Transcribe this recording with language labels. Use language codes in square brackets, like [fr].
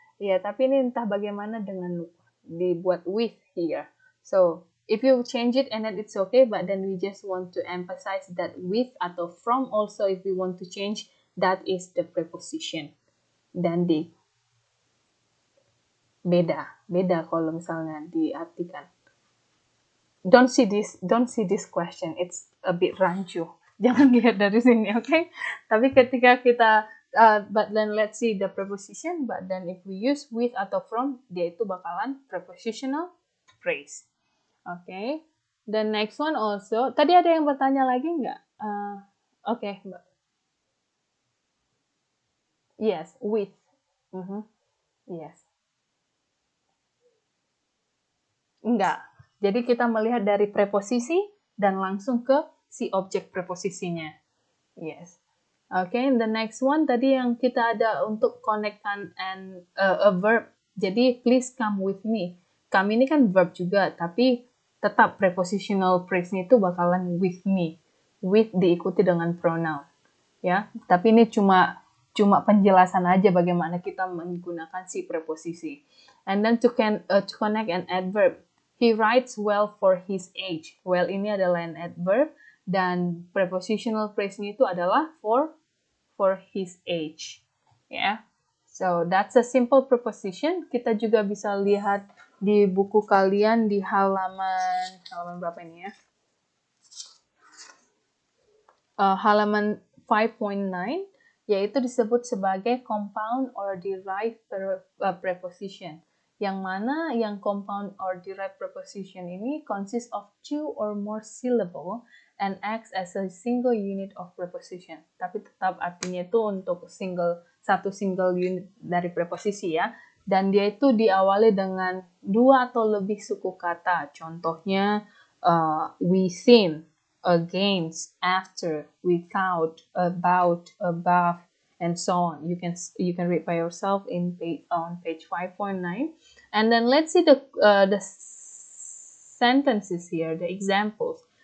[id] Ya, tapi ini entah bagaimana dengan dibuat [en] with here. So if you change it and then it's okay, but then we just want to emphasize that with atau from also, if we want to change, that is the preposition. [id] Dan beda kalau misalnya diartikan. [en] Don't see this question, it's a bit rancu. [id] Jangan lihat dari sini, okay? Tapi ketika kita [en] but then let's see the preposition, but then if we use with atau from, [id] dia itu bakalan [en] prepositional phrase. Okay? The next one also, [id] tadi ada yang bertanya lagi nggak? Okay, Mbak. [en] Yes, with. Yes. [id] Enggak. Jadi kita melihat dari preposisi dan langsung ke si objek preposisinya. [en] Yes. Okay, the next one [id] tadi yang kita ada untuk [en] connect and a verb. Jadi please come with me. [id] Come ini kan verb juga, tapi tetap prepositional phrase-nya itu bakalan [en] with me. [id] With diikuti dengan pronoun. Ya, tapi ini cuma penjelasan aja bagaimana kita menggunakan si preposisi. [en] And then to connect an adverb. He writes well for his age. Well [id] ini adalah [en] an adverb [id] dan [en] prepositional phrase-nya [id] itu adalah [en] for his age. [id] Ya. [en] So that's a simple preposition. [id] Kita juga bisa lihat di buku kalian di halaman berapa ini ya? Halaman 5.9, yaitu disebut sebagai compound or derived preposition. Yang mana yang [en] compound or derived preposition ini consists of two or more syllable and acts as a single unit of preposition. [id] Tapi tetap artinya itu untuk satu single unit dari preposisi ya. Dan dia itu diawali dengan dua atau lebih suku kata. [en] Contohnya within, against, after, without, about, above, and so on. You can read by yourself on page 5.9. And then let's see the sentences here, the examples.